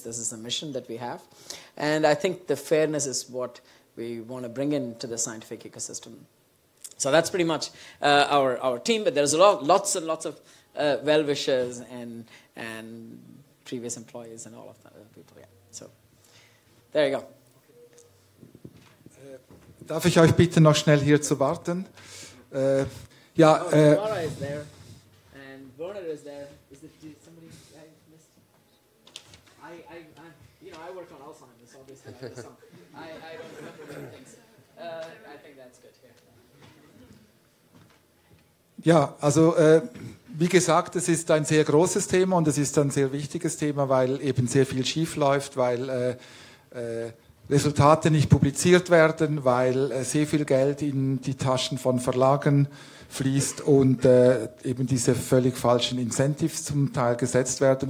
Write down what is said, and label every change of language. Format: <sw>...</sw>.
<en>This is a mission that we have. And I think the fairness is what we want to bring into the scientific ecosystem. So that's pretty much our team, but there's lots and lots of well-wishers and previous employees and all of that people. Yeah. So there you go.</en> <de>Darf ich euch bitten, noch schnell hier zu warten?</de> <en>Laura is there, and Werner is there. Is it somebody I missed? I work on Alzheimer's, obviously. I don't remember many things. I think that's good. Yeah.</en> <de>Ja, also wie gesagt, es ist ein sehr großes Thema und es ist ein sehr wichtiges Thema, weil eben sehr viel schief läuft, weil Resultate nicht publiziert werden, weil sehr viel Geld in die Taschen von Verlagen fließt und eben diese völlig falschen Incentives zum Teil gesetzt werden.</de>